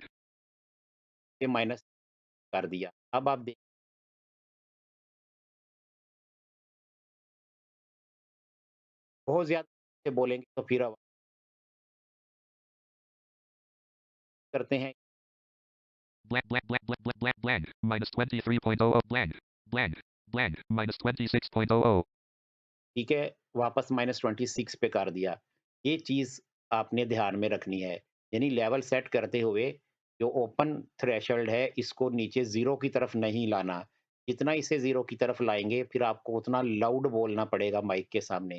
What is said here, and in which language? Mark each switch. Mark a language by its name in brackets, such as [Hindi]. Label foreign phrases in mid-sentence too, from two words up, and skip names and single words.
[Hindi] ये माइनस कर दिया। अब आप बहुत ज़्यादा से बोलेंगे तो फिर आवाज़ करते हैं, [English] Blank. Blank. Blank. Blank. Blank. Blank. Blank. Minus 23.00. Blank. Blank. Blank. Minus 26.00. [Hindi] ठीक है, वापस -26 पे कर दिया। ये चीज़ आपने ध्यान में रखनी है। यानी लेवल सेट करते हुए जो [English] open threshold [Hindi] है, इसको नीचे ज़ीरो की तरफ नहीं लाना। जितना इसे ज़ीरो की तरफ लाएँगे, फिर आपको उतना लाउड बोलना पड़ेगा माइक के सामने।